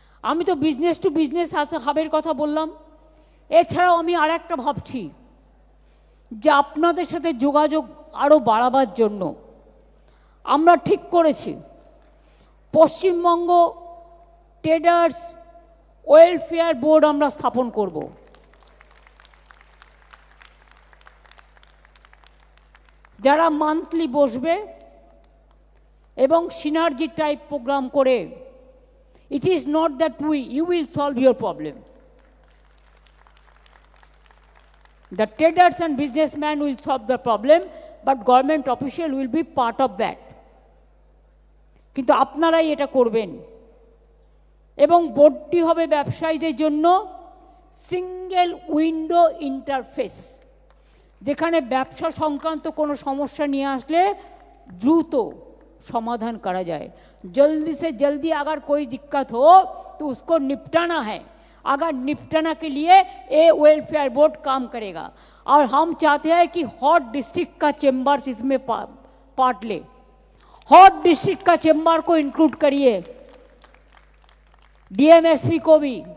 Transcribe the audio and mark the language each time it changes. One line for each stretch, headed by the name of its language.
Bangla: আমি তো business to business হাবের কথা বললাম। এছাড়াও আমি আর একটা ভাবছি যে আপনাদের সাথে যোগাযোগ আরও বাড়াবার জন্য আমরা ঠিক করেছি পশ্চিমবঙ্গ ট্রেডার্স ওয়েলফেয়ার বোর্ড আমরা স্থাপন করব। যারা মান্থলি বসবে এবং সিনার্জি টাইপ প্রোগ্রাম করে,
English: it is not that you will solve your problem. The traders and businessmen will solve the problem, but government official will be part of that.
Bangla: কিন্তু আপনারাই এটা করবেন। এবং বোর্ডটি হবে ব্যবসায়ীদের জন্য সিঙ্গেল উইন্ডো ইন্টারফেস, যেখানে ব্যবসা সংক্রান্ত কোনো সমস্যা নিয়ে আসলে দ্রুত
Hindi: समाधान करा जाए। जल्दी से जल्दी अगर कोई दिक्कत हो तो उसको निपटाना है। अगर निपटाना के लिए ए वेलफेयर बोर्ड काम करेगा। और हम चाहते हैं कि हॉट डिस्ट्रिक्ट का चेम्बर्स इसमें पार्ट ले। हॉट डिस्ट्रिक्ट का चेम्बर को इंक्लूड करिए, डीएमएसपी को भी।